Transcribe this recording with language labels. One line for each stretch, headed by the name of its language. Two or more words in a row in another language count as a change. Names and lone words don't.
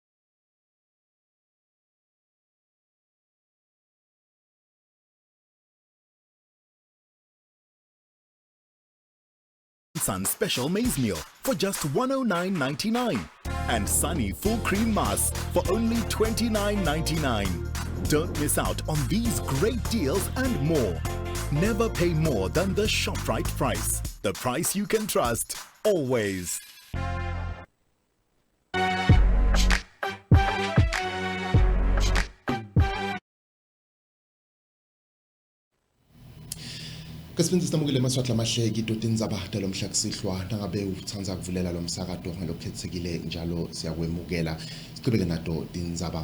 English: Sun Special Maize Meal for just $109.99 and Sunny Full Cream Mask for only $29.99. Don't miss out on these great deals and more. Never pay more than the ShopRite price. The price you can trust, always.
Swati: Kasibinzi sitamukile maswati lamahleki idoti indzaba talomhla kusihlwa nangabe utsanza kuvulela lo msakato ngalokhetsekile njalo siyakwemukela siqhubeke nato tindzaba.